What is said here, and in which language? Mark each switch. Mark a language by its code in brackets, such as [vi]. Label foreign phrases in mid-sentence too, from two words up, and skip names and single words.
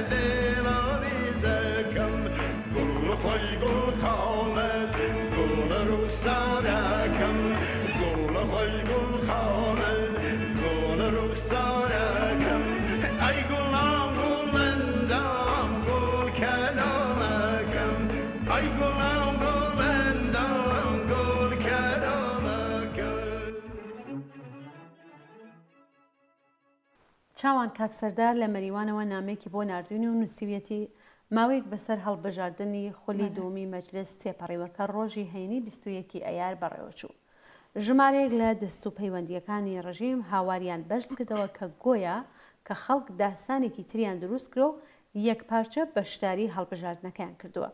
[fa] دل آویزکم گل خوش گل خامد گل رخسارکم گل خوش گل خامد گل رخسارکم ای گلم گلندم گل کلامکم ای گلم گلندم گل کلامکم [ckb] چاوان کاکسەردار لە مەریوانەوە نامێکی بۆ نردوونی و نووسیویەتی ماوەیەک بەسەر هەڵبژاردننی خولی دومی مەجلس تێپەڕیوەکە ڕۆژی هەینی 21 ئەیار بەڕێوەچوو. ژمارەیەک لە دەست و پەیوەندیەکانی ڕژیم هاواریان بەرز کردەوە کە گۆیە کە خەڵک داستانێکی تریان دروست کرۆ یەکپارچە بەشداری هەڵبژاردنەکەیان کردووە.